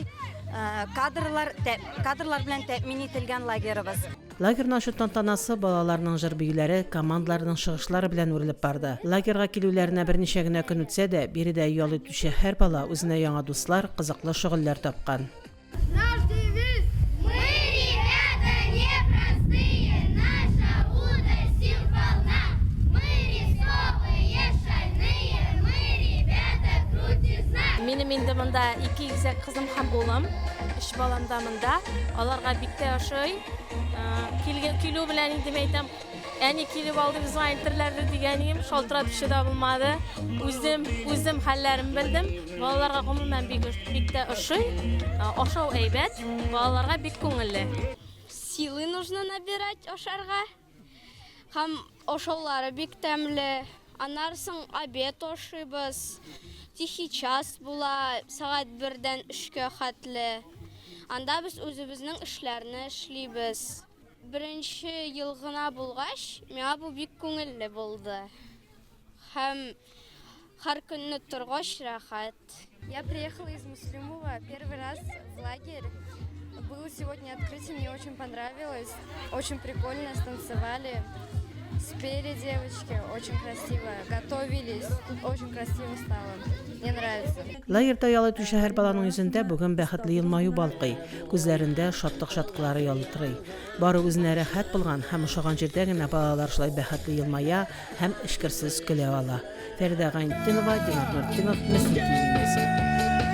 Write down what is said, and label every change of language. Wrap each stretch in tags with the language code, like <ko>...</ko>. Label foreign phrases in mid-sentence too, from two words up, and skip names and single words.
<tt>Кадрлар белән тәэмин ителгән лагерыбыз. Лагерның ашу тантанасы балаларның җыр-биюләре, командаларның чыгышлары белән үрелеп барды. Лагерга килүләренә берничә генә көн үтсә дә, биредә ял итүче һәр бала үзенә яңа дуслар, кызыклы шөгыльләр тапкан.</tt> <ru>Наш девиз – мы, ребята, непростые, наша удаль сил полна. Мы рисковые, шальные, мы, ребята, крутизна.</ru> <tt>Минем инде монда 2 гизәк кызым һәм улым, 3 балам да монда. Аларга бик тә ошый. Килү белән инде әйтәм, әни килеп алды безгә интерләрдә дигәнем, шалтырат төшә дә булмады. Үзем хәлләрен белдем. Балаларга гомумән бик тә ошый. Ашау әйбәт, балаларга бик күңелле.</tt> <ru>Силы нужно набирать</ru> <tt>ашарга. Һәм ашаулары бик тәмле. Аннан обед ашыйбыз.</tt> <ru>Тихий час</ru> <tt>була, сагать 1-дән 3-кә хәтле. Анда без үзебезнең эшләрне эшлибез. Беренче ел гына булгач, миңа бу бик күңелле булды. Һәм һәр көнне торгач рәхәт.</tt> <ru>Я приехала из Муслимова первый раз в лагерь. Было сегодня открытие, мне очень понравилось. Очень прикольно станцевали. Спели девочки, очень красиво. Готовились, очень красиво стало. Мне нравится.</ru> <tt>Лагерда ял итүче һәр баланың йөзендә бүген бәхетле елмаю балкый, күзләрендә шатлык шаткылары ялтырый. Бары үзенә рәхәт булган һәм ошаган җирдә генә балалар шулай бәхетле елмая һәм эшкерсез көлә ала. Фәридә Гайнетдинова, Динар Нуртдинов, Мөслим ТВ.</tt>